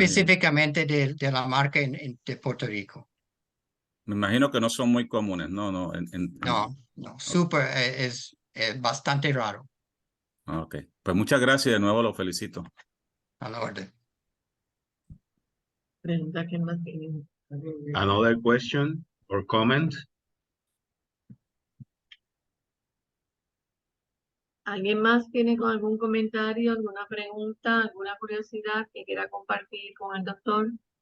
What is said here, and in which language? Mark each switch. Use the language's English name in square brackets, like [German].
[Spanish] Específicamente de la marca de Puerto Rico. Me imagino que no son muy comunes, no, no. No, no, súper, es bastante raro. Ok, pues muchas gracias y de nuevo lo felicito. A la orden. Pregunta quién más tiene. [English] Another question or comment? [Spanish] ¿Alguien más tiene con algún comentario, alguna pregunta, alguna curiosidad que quiera compartir con el doctor?